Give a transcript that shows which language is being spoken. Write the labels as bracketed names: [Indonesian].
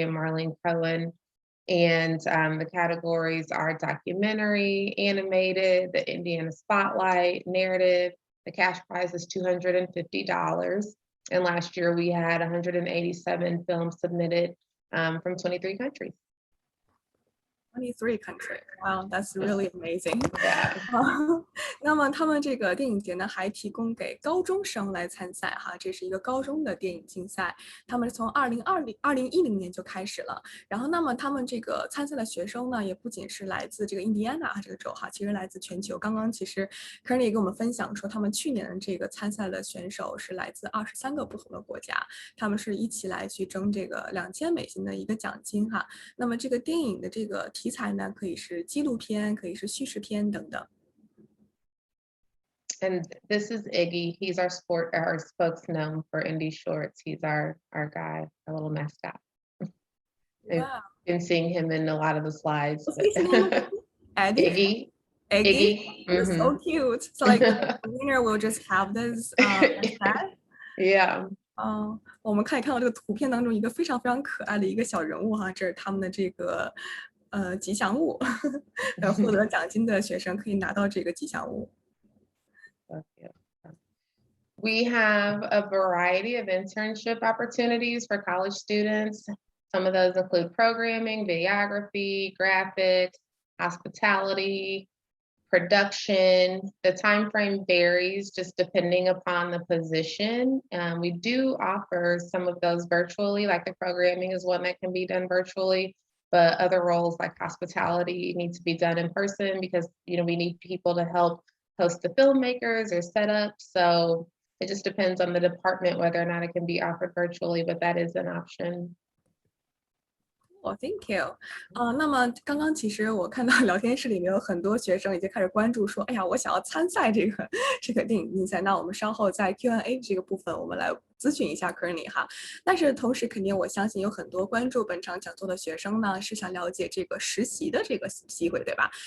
[English] and Marlene Cohen. And the categories are documentary, animated, the Indiana Spotlight, narrative. The cash prize is $250. And last year we had 187 films submitted from 23 countries. 23 countries. Wow, that's really amazing. Yeah. [Chinese] 那么他们这个电影节呢，还提供给高中生来参赛哈，这是一个高中的电影竞赛，他们从2010年就开始了。然后，那么他们这个参赛的学生呢，也不仅是来自这个印第安纳这个州哈，其实来自全球。刚刚其实 Kearney 也跟我们分享说，他们去年的这个参赛的选手是来自23个不同的国家，他们是一起来去争这个2000美金的一个奖金哈。那么这个电影的这个题材呢，可以是纪录片，可以是叙事片等等。 [English] And this is Iggy. He's our spokesman for Indie Shorts. He's our guy, our little mascot. Wow. I've been seeing him in a lot of the slides. What's his name? Eddie? Iggy. That's so cute. So like the winner will just have this mascot? Yeah. [Chinese] 我们可以看到这个图片当中一个非常非常可爱的一个小人物哈，这是他们的这个吉祥物，获得奖金的学生可以拿到这个吉祥物。 [English] We have a variety of internship opportunities for college students. Some of those include programming, videography, graphics, hospitality, production. The time frame varies just depending upon the position. We do offer some of those virtually, like the programming is one that can be done virtually, but other roles like hospitality need to be done in person because, we need people to help host the filmmakers or set up. So it just depends on the department whether or not it can be offered virtually, but that is an option. Thank you. [Chinese] 那么刚刚其实我看到聊天室里面有很多学生已经开始关注说，哎呀，我想要参赛这个电影竞赛。那我们稍后在 Q&A 这个部分，我们来咨询一下 Kearney 哈。但是同时肯定我相信有很多关注本场讲座的学生呢，是想了解这个实习的这个机会，对吧？